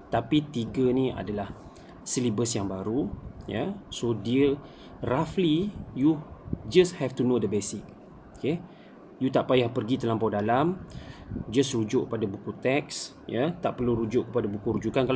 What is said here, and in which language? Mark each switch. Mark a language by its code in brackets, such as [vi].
[ms] Tapi 3 ni adalah syllabus yang baru ya. [en] So [ms] dia [en] roughly you just have to know the basic. Okay. [ms] You tak payah pergi terlampau dalam, just rujuk pada buku teks ya, tak perlu rujuk kepada buku rujukan.